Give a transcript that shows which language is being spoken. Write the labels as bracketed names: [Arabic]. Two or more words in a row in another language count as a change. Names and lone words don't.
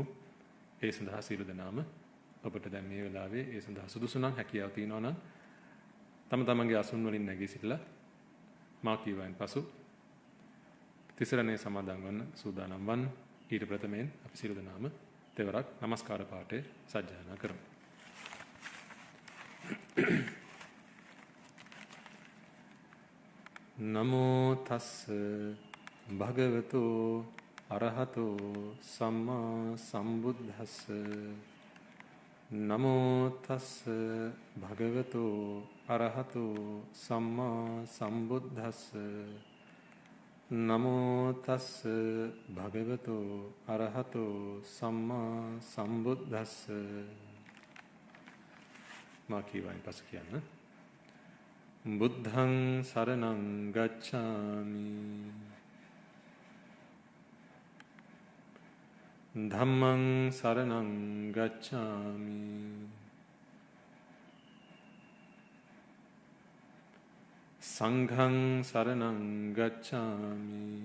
[Sinhala] ඒ සඳහා සීල දනාම ඔබට දැන් මේ වෙලාවේ ඒ සඳහා සුදුසු නම් හැකියාව තියෙනවා නම් තම තමන්ගේ අසුන් වලින් නැගී සිටලා මා කියවයින් පසු තිසරණේ සමාදන් වන්න සූදානම් වන්න. ඊට ප්‍රථමයෙන් අපි සීල දනාම තෙවරක් নমස්කාර පාඨය සජ්ජායනා කරමු. [Pali] නමෝ තස්ස භගවතු අරහතෝ සම්මා සම්බුද්දස්ස. නමෝ තස්ස භගවතු අරහතෝ සම්මා සම්බුද්දස්ස. නමෝ තස්ස භගවතු අරහතෝ සම්මා සම්බුද්දස්ස. [Sinhala] මා කියවයින් පසු කියන්න. [Pali] බුද්ධං සරණං ගච්ඡාමි. ධම්මං සරණං ගච්ඡාමි. සංඝං සරණං ගච්ඡාමි.